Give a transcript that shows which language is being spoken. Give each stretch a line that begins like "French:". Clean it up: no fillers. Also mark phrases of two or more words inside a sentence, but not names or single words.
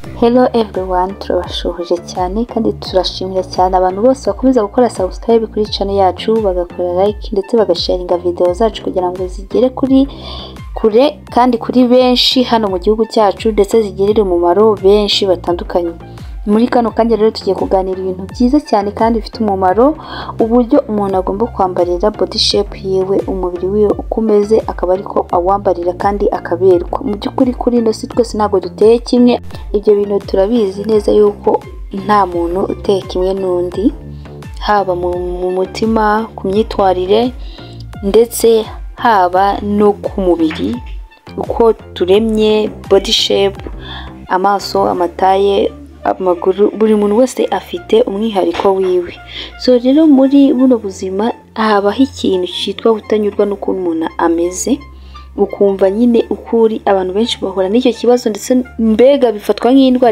English: Hello everyone,
Rundi: turabashuhuje cyane kandi turashimira cyane abantu bose bakomeza gukora subscribe kuri channel yacu, bagakora like ndetse bagasharinga video zacu kugira ngo zigere kure kandi kuri benshi hano mu gihugu cyacu ndetse zigirire umumaro benshi batandukanye. Muri kano kanya rero tugiye kuganira ibintu byiza cyane kandi bifite umumaro, uburyo umuntu agomba kwambarira
English: body shape
Rundi: yewe, umubiri wiwe ukomeze akaba ariko awambarira kandi akaberwa. Mu by'ukuri kuri ino si twese ntabwo duteye kimwe, ibyo bintu turabizi neza yuko nta muntu uteye kimwe n'undi, haba mu mutima, ku myitwarire ndetse haba no ku mubiri uko turemye.
English: Body shape,
Rundi: amaso, amataye, amaguru, buri muntu wese afite umwihariko wiwe. So rero muri buno buzima habaho ikintu cyitwa kutanyurwa n'ukuntu umuntu ameze, ukumva nyine ukuri. Abantu benshi bahura n'icyo kibazo ndetse mbega bifatwa nk'indwara.